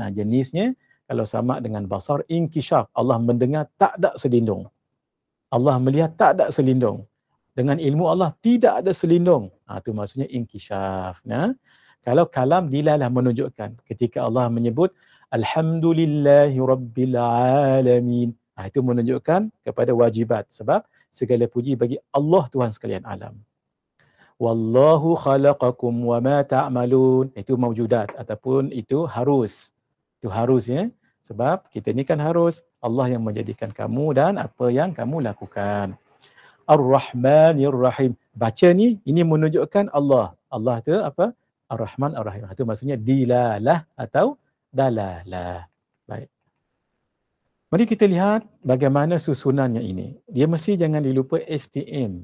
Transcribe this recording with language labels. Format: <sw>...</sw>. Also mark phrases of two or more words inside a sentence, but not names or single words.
<ms>Jenisnya kalau sama dengan basar, inkishaf. Allah mendengar tak ada selindung. Allah melihat tak ada selindung. Dengan ilmu Allah tidak ada selindung. Itu maksudnya inkishaf. Kalau kalam dilalah menunjukkan. Ketika Allah menyebut</ms> <ar>الحمد لله رب العالمين.</ar> <ms>Itu menunjukkan kepada wajibat. Sebab segala puji bagi Allah Tuhan sekalian alam.</ms> <ar>والله خلقكم وما تعملون.</ar> <ms>Itu mawjudat ataupun itu harus. Itu harus ya. Sebab kita ni kan harus Allah yang menjadikan kamu dan apa yang kamu lakukan.</ms> <ar>الرحمن الرحيم.</ar> <ms>Baca ni ini menunjukkan Allah. Allah tu apa?</ms> <ar>الرحمن الرحيم.</ar> <ms>Itu maksudnya dilalah atau dalalah. Baik. Mari kita lihat bagaimana susunannya ini. Dia mesti jangan dilupa STM.</ms>